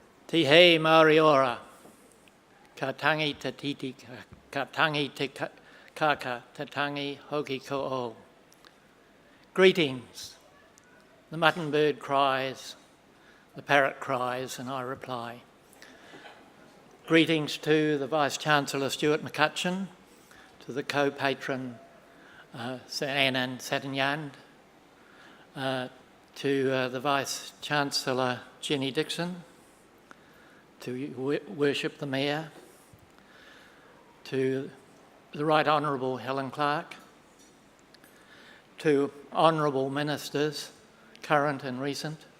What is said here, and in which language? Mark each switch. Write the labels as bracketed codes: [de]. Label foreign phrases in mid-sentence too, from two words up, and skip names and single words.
[mi] Te hei Māori ora, ka tangi te titi, ka tangi te kaka, te tangi hoki ko o. [en] Greetings. The mutton bird cries, the parrot cries, and I reply. Greetings to the Vice-Chancellor Stuart McCutcheon, to the co-patron Sir Anand Satanyand, to the Vice-Chancellor Jenny Dixon, to worship the Mayor, to the Right Honourable Helen Clark, to Honourable Ministers, current and recent,